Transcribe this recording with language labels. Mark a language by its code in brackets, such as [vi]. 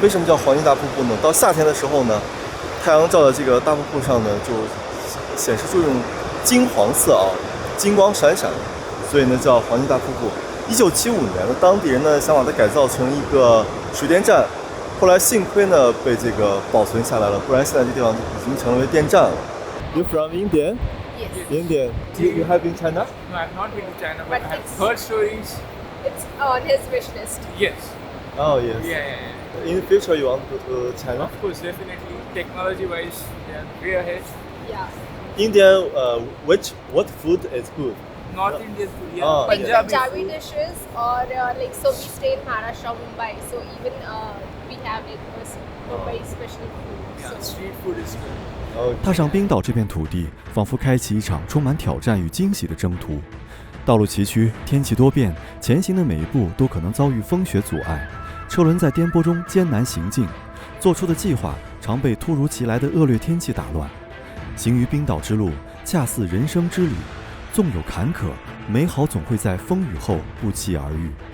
[zh] 为什么叫黄金大瀑布呢？到夏天的时候呢，太阳照在这个大瀑布上呢，就显示出一种金黄色啊，金光闪闪，所以呢叫黄金大瀑布。 1975年的当地人呢想把它改造成一个水电站，后来幸亏呢被这个保存下来了，不然现在这地方已经成为电站了。 [en] You from India? Yes. India. You have been China? No, I've not been to China, but I have heard stories. It's on his wish list. Yes. Oh yes. Yeah. In the future, you want to go to China? Of course, definitely. Technology-wise, they are way ahead. Yeah. India, what food is good? North Indian food, yeah. Oh, Like yeah. Punjabi dishes or like so we stay in Maharashtra, Mumbai. So even we have like Mumbai special food. Yeah, street food is good. Oh, [zh] 踏上冰岛这片土地，仿佛开启一场充满挑战与惊喜的征途。道路崎岖，天气多变，前行的每一步都可能遭遇风雪阻碍，车轮在颠簸中艰难行进，做出的计划常被突如其来的恶劣天气打乱。行于冰岛之路，恰似人生之旅，纵有坎坷，美好总会在风雨后不期而遇。